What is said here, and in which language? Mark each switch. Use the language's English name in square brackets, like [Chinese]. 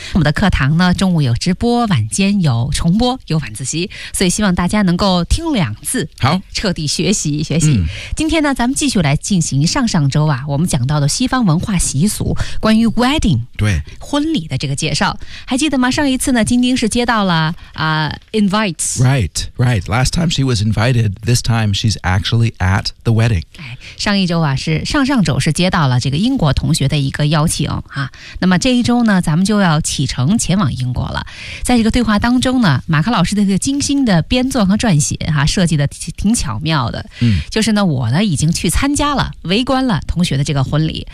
[Chinese] 我们的课堂呢中午有直播，晚间有重播，有晚自习，所以希望大家能够听两次，好彻底学习学习。今天呢咱们继续来进行上周啊我们讲到的西方文化习俗，关于 wedding 对婚礼的这个介绍，还记得吗？上一次呢晶晶是接到了invites. [English] Right. Last time she was invited, this time she's actually at the wedding. [Chinese] 上一周啊，是上上周是接到了这个英国同学的一个邀请啊。那么这一周呢，咱们就要启程前往英国了。在这个对话当中呢，马克老师的这个精心的编撰和撰写啊，设计的挺巧妙的。就是呢，我呢已经去参加了，围观了同学的这个婚礼。